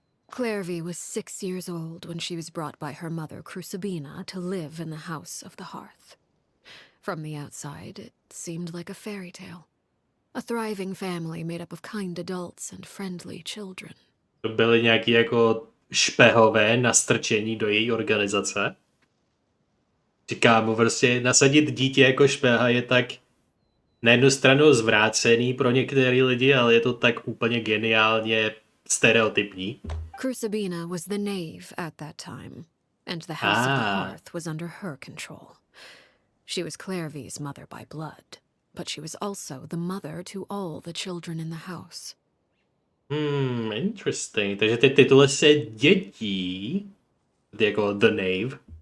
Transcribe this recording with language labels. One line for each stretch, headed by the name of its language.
English: Clairvy was 6 years old when she was brought by her mother, Crucibina, to live in the House of the Hearth. From the outside, it seemed like a fairy tale. A thriving family made up of kind adults and friendly children.
Czech: To byly nějaký jako špehové nastrčení do její organizace. Říkám, prostě nasadit dítě jako špeha je tak na jednu stranu zvrácený pro některé lidi, ale je to tak úplně geniálně stereotypní.
English: Crucibina was the knave at that time, and the House of the Hearth was under her control. She was Clairvy's mother by blood, but she was also the mother to all the children in the house. Interesting.
Czech: Takže ty tituly se dědí, jako The Knave.